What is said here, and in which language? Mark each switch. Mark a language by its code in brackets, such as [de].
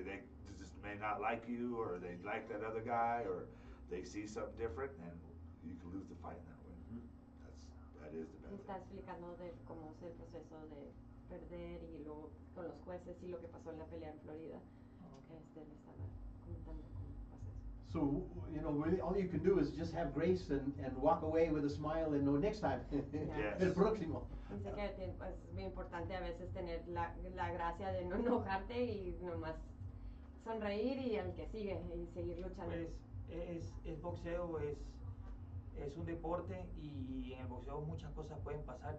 [en] They just may not like you, or they like that other guy, or they see something different, and you can lose the fight in that way. That is the bad thing. [es] Está explicando de cómo es el proceso de perder y luego con los jueces y lo que pasó en la pelea en Florida. Le estaba comentando cómo pasa eso. [en] So, really all you can do is just have grace and walk away with a smile and know next time. Yes. [es] El próximo. Dice que es muy importante a veces tener la gracia de no enojarte y nomás sonreír y al que sigue y seguir luchando. Pues es boxeo, es un deporte y en el boxeo muchas cosas pueden pasar.